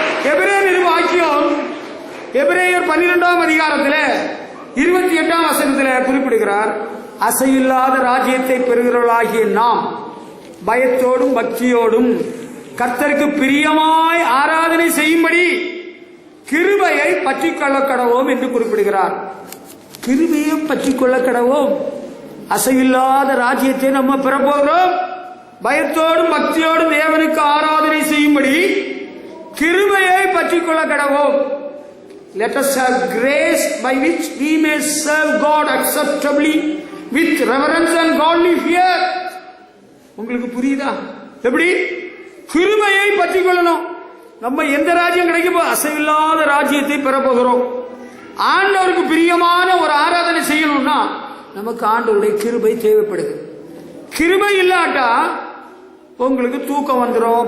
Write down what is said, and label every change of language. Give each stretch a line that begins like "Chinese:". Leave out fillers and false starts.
Tamil: எபிரேயர் வாக்கியம் எபிரேயர் 12ஆம் அதிகாரத்தில் 28ஆம் வசனத்தில் குறிப்பிடுகிறார், அசையில்லாத ராஜ்யத்தை பெறுகிறவர்களாகிய நாம் பயத்தோடும் பக்தியோடும் கர்த்தருக்கு பிரியமாய் ஆராதனை செய்யும்படி கிருபையை பற்றிக் கொள்ள கடவோம் என்று குறிப்பிடுகிறார். கிருபையை பற்றிக் கொள்ள கடவோம். அசையில்லாத ராஜ்யத்தை நம்ம பெறப்போகிறோம். பயத்தோடும் பக்தியோடும் தேவனுக்கு ஆராதனை செய்யும்படி கிருபையை பற்றிக் கொள்ள கடவோம்.
English: Let us have grace by which we may serve God acceptably with reverence and godly fear.
Tamil: உங்களுக்கு புரியுதா? எப்படி? கிருபையை பற்றிக் கொள்ளணும். நம்ம எந்த ராஜ்யம் கிடைக்குமோ அசைவில்லாத ராஜ்யத்தை பெறப்போகிறோம். ஆண்டவருக்கு பிரியமான ஒரு ஆராதனை செய்யணும்னா நமக்கு ஆண்டவருடைய கிருபை தேவைப்படுது. கிருபை இல்லாட்டா உங்களுக்கு தூக்கம் வந்துடும்.